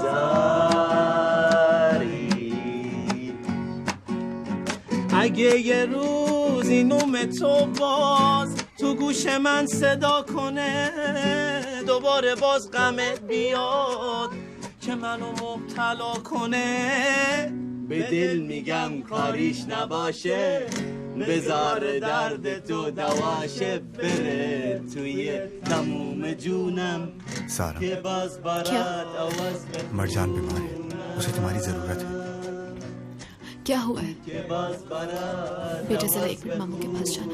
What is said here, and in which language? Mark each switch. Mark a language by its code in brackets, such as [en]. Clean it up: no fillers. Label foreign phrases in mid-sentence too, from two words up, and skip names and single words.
[fa] میذاری اگه یه روزی نوم تو باز تو گوش من صدا کنه دوباره باز غمت بیاد که منو مبتلا کنه به دل میگم کاریش نباشه بذار درد تو دواشه بره توی تموم جونم सारा که باز برات आवाज [hi] मरजान बीमार है, उसे तुम्हारी जरूरत है। क्या हुआ है बेटा? जरा एक मिनट मामू के पास जाना।